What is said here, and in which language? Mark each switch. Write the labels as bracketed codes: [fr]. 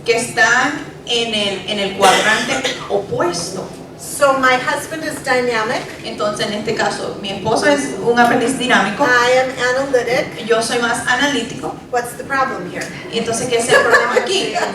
[es] que están en el cuadrante opuesto. [en] So my husband is dynamic, [es] Entonces, en este caso, mi esposo es un aprendiz dinámico, [en] I am analytic. [es] yo soy más analítico. [en] What's the problem here? [es] Y entonces, ¿qué es el problema aquí?